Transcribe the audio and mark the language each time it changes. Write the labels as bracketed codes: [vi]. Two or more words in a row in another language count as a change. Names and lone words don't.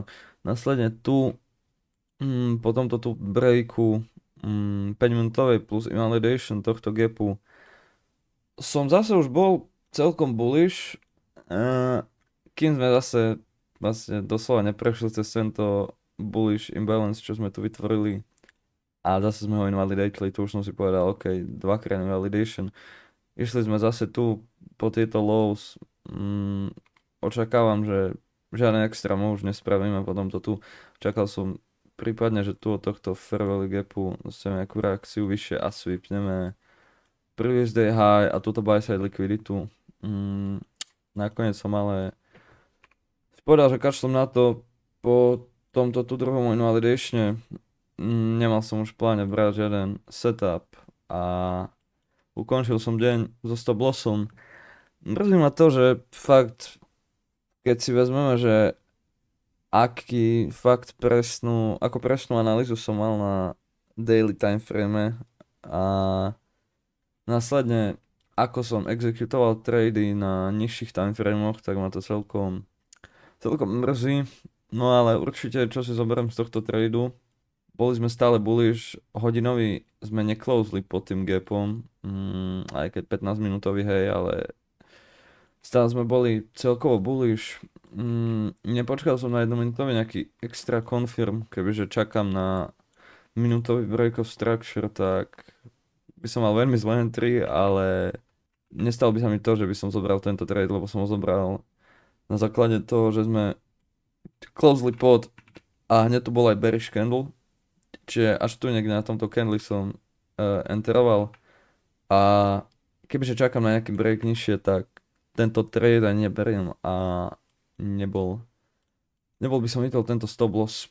[sk] Následne tu, po tomto tu breaku 5 minútovej plus invalidation tohto gapu som zase už bol celkom bullish, kým sme zase vlastne doslova neprešli cez tento [en] bullish imbalance, [sk] čo sme tu vytvorili a zase sme ho invalidateli, tu už som si povedal, ok, dvakrát invalidation. Išli sme zase tu po tieto lows, očakávam, že žiadne [en] extra move [sk] už nespravíme, potom to tu čakal som prípadne, že tu od tohto [en] fair value gapu [sk] dostaneme nejakú reakciu vyššie a sweepneme [en] previous day high [sk] a túto [en] buy side [sk] likviditu. Nakoniec som ale povedal, že kašlem na to po tomto tu druhom invalidatione. Nemal som už v pláne brať žiaden setup a ukončil som deň so [en] stop lossom. [sk] Mrzí ma to, že fakt, keď si vezmeme, že ako presnú analýzu som mal na [en] daily time frame [sk] a následne ako som exekutoval trady na nižších [en] time framoch, [sk] tak ma to celkom mrzí. No ale určite, čo si zoberiem z tohto tradu, boli sme stále bullish, hodinový sme necloseli pod tým gapom, aj keď 15 minútový, hej, ale stále sme boli celkovo bullish Nepočkal som na jednominútový nejaký [en] extra confirm, [sk] kebyže čakám na minútový [en] break of structure, [sk] tak by som mal veľmi zlé entry, ale nestalo by sa mi to, že by som zobral tento trade, lebo som ho zobral na základe toho, že sme closely pod a hneď tu bol aj [en] bearish candle, [sk] čiže až tu niekde na tomto candle som enteroval a kebyže čakám na nejaký break nižšie, tak tento trade ani neberiem a nebol by som videl tento [en] stop loss.